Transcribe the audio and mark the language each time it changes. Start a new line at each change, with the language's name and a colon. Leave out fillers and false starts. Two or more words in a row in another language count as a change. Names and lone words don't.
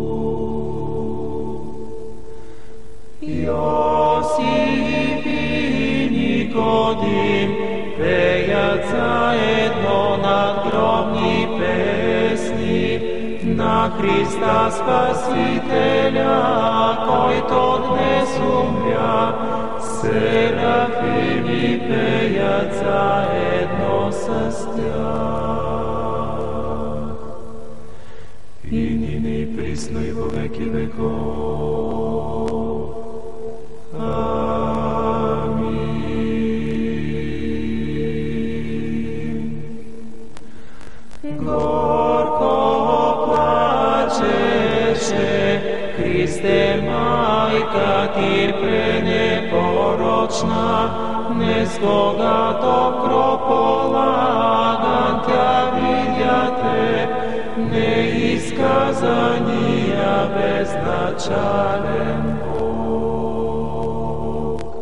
Bulgarian: Йосиф и Никодим пеят заедно надгробни песни на Христа Спасителя, който днес умря. Серафими пеят заедно с тях.
Church Slavic: И нине и присно и во веки веков. Амин.
Bulgarian: Горко плачеше Христе, майка ти пренепорочна, днес когато гроб полаган тя видя те, неизказания безначален Бог.